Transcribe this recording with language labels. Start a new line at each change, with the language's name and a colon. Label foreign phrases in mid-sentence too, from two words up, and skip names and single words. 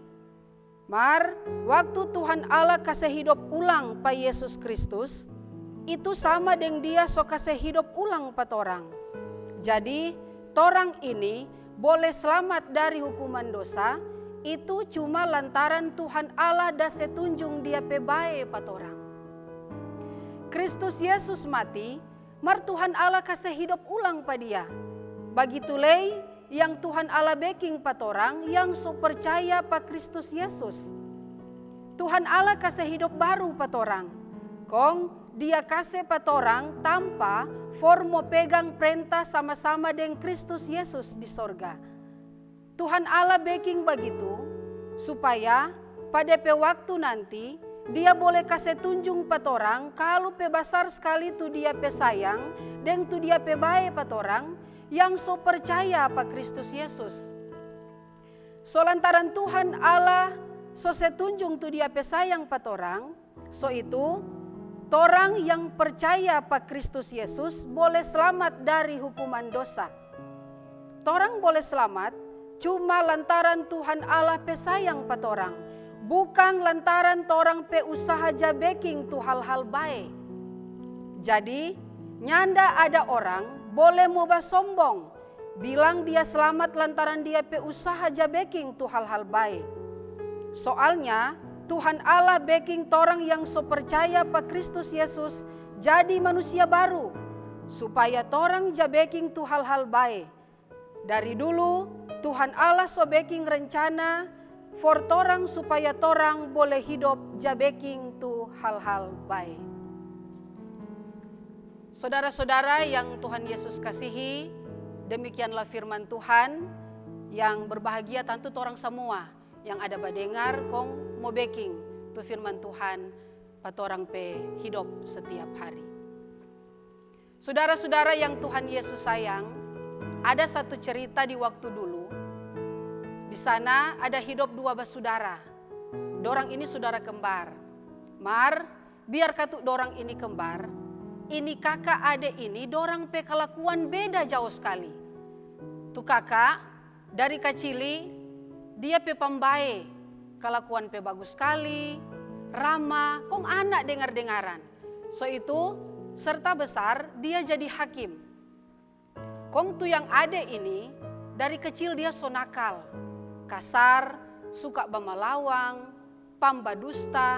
Manado Malay: Mar waktu Tuhan Allah kasih hidup ulang pa Yesus Kristus, itu sama dengan dia so kasih hidup ulang pa torang. Jadi torang ini boleh selamat dari hukuman dosa, itu cuma lantaran Tuhan Allah dah setunjung dia pe bae pa torang. Kristus Yesus mati, mar Tuhan Allah kasih hidup ulang pa dia. Bagitulei yang Tuhan Allah baking pa torang yang so percaya pa Kristus Yesus. Tuhan Allah kasih hidup baru pa torang. Kong dia kasih pa torang tanpa formo pegang perintah sama-sama dengan Kristus Yesus di sorga. Tuhan Allah baking begitu supaya pada pe waktu nanti dia boleh kasih tunjung pa torang kalau pe besar sekali tu dia pe sayang dan tu dia pe bae pa torang yang so percaya pa Kristus Yesus. So lantaran Tuhan Allah so setunjung tu dia pe sayang pa torang, so itu torang yang percaya pa Kristus Yesus boleh selamat dari hukuman dosa. Torang boleh selamat cuma lantaran Tuhan Allah pe sayang pa torang, bukan lantaran torang pe usaha ja beking tu hal-hal baik. Jadi, nyanda ada orang boleh mau sombong, bilang dia selamat lantaran dia pe usaha ja beking tu hal-hal baik. Soalnya, Tuhan Allah beking torang yang so percaya pa Kristus Yesus jadi manusia baru, supaya torang ja beking tu hal-hal baik. Dari dulu, Tuhan Allah so beking rencana for torang supaya torang boleh hidup ja beking tu hal-hal baik.
Indonesian: Saudara-saudara yang Tuhan Yesus kasihi, demikianlah firman Tuhan yang berbahagia
Manado Malay: tentu torang semua yang ada badengar kong mau beking tu firman Tuhan patorang pe hidup setiap hari. Saudara-saudara yang Tuhan Yesus sayang, ada satu cerita di waktu dulu. Di sana ada hidup dua bersaudara. Dorang ini saudara kembar. Mar, biar katuk dorang ini kembar, ini kakak adik ini dorang pe kelakuan beda jauh sekali. Tu kakak dari kecili dia pe pambae, kelakuan pe bagus sekali, ramah, kong anak dengar-dengaran. So itu serta besar dia jadi hakim. Kong tu yang adik ini dari kecil dia so nakal, kasar, suka bamalawang, pambadusta.